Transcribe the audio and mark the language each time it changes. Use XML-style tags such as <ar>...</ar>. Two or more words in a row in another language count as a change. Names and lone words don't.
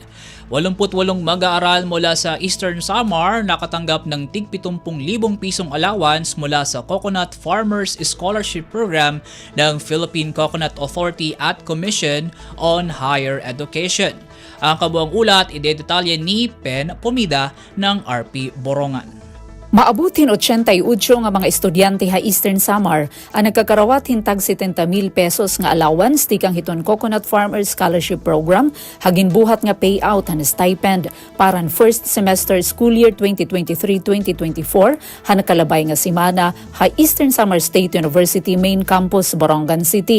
<tl>88 mag-aaral mula sa Eastern Samar nakatanggap ng tig 70,000 pisong allowance mula sa Coconut Farmers Scholarship Program ng Philippine Coconut Authority at Commission on Higher Education. Ang kabuang ulat idedetalye ni Pen Pomida ng RP Borongan.</tl> <war>Maabutin 88 nga mga estudyante ha Eastern Samar ang nagkakarawat hintag 70,000 pesos nga allowance tikang hiton Coconut Farmers Scholarship Program hagin buhat nga payout han stipend paran</war> <en>first semester school year</en> <war>2023-2024 ha nakalabay nga simana ha Eastern Samar State University Main Campus, Borongan City.</war>